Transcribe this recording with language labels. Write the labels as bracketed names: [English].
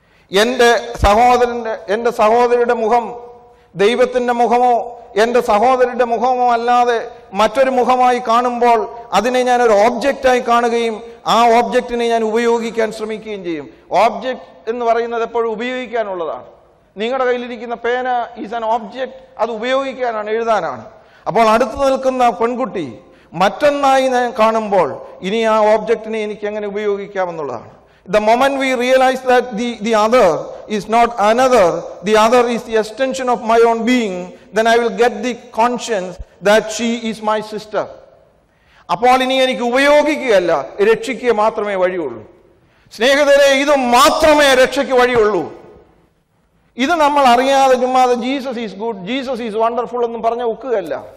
[Malayalam] എൻ്റെ സഹോദരിയുടെ മുഖം ദൈവത്തിൻ്റെ മുഖമോ എൻ്റെ സഹോദരിയുടെ മുഖമോ അല്ലാതെ മറ്റൊരു മുഖമായി കാണുമ്പോൾ അതിനെ ഞാൻ ഒരു ഓബ്ജക്റ്റായി കാണുകയും ആ ഓബ്ജക്റ്റിനെ ഞാൻ ഉപയോഗിക്കാൻ ശ്രമിക്കുകയും ചെയ്യും. ഓബ്ജക്റ്റ് എന്ന് പറയുന്നത് എപ്പോഴും ഉപയോഗിക്കാനുള്ളതാണ്. നിങ്ങളുടെ കയ്യിലിരിക്കുന്ന പേന [English] is an object, [Malayalam] അത് ഉപയോഗിക്കാനാണ്, എഴുതാനാണ്. അപ്പോൾ അടുത്ത് നിൽക്കുന്ന പെൺകുട്ടി മറ്റൊന്നായി ഞാൻ കാണുമ്പോൾ ഇനി ആ ഓബ്ജക്റ്റിനെ എനിക്ക് എങ്ങനെ ഉപയോഗിക്കാമെന്നുള്ളതാണ്. [English] The moment we realize that the other is not another, the other is the extension of my own being, then I will get the conscience that she is my sister. [Malayalam] അപ്പോൾ ഇനി എനിക്ക് ഉപയോഗിക്കുകയല്ല, രക്ഷിക്കുക മാത്രമേ വഴിയുള്ളൂ. സ്നേഹിതരെ, ഇത് മാത്രമേ രക്ഷയ്ക്ക് വഴിയുള്ളൂ. ഇത് നമ്മൾ അറിയാതെ ചുമ്മാതെ [English] Jesus is good, Jesus is wonderful [Malayalam] എന്നും പറഞ്ഞ ഒക്കുകയല്ല.